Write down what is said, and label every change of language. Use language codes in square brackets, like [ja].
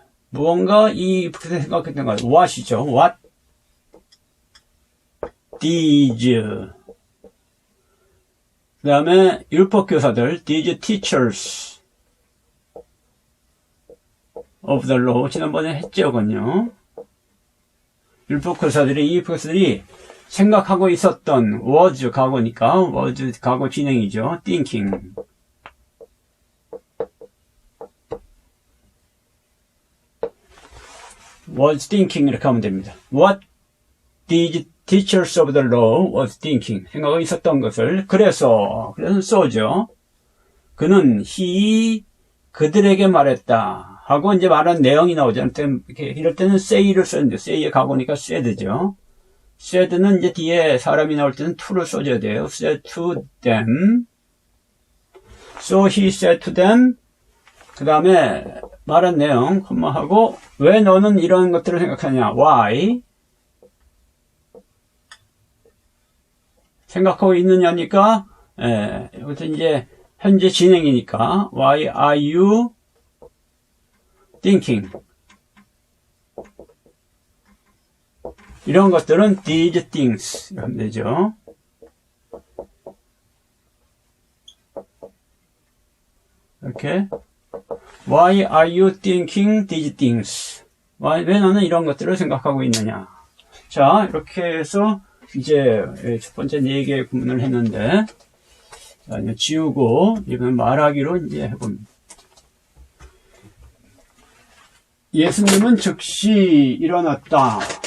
[ko] 무언가 이 율법교사들이 생각했던 것, what이죠. [en] What did [ko] 그 다음에 율법교사들, [en] these teachers of the law, [ko] 지난번에 했죠, 그건요. 이 율법교사들이 생각하고 있었던 was 과거니까 was 과거 진행이죠. thinking. [en] was thinking [ko] 이렇게 하면 됩니다. [en] What did teachers of the law was thinking? [ko] 생각하고 있었던 것을 그래서 so죠. 그는 그들에게 말했다 하고 이제 말한 내용이 나오죠. 이럴 때는 say를 썼는데 say의 과거니까 said죠. said는 이제 뒤에 사람이 나올 때는 to를 써줘야 돼요. [en] said to them. So he said to them. [ko] 그 다음에 말한 내용 콤마하고 왜 너는 이런 것들을 생각하냐? [en] Why? [ko] 생각하고 있느냐니까 이것도 이제 현재 진행이니까 [en] Why are you thinking? [ko] 이런 것들은 [en] these things [ko] 이러면 되죠. 이렇게 [en] Why are you thinking these things? [ko] 왜 너는 이런 것들을 생각하고 있느냐? 자, 이렇게 해서 이제 첫 번째 4개의 구문을 했는데 자, 이제 지우고 이번 말하기로 이제 해봅니다. 예수님은 즉시 일어났다.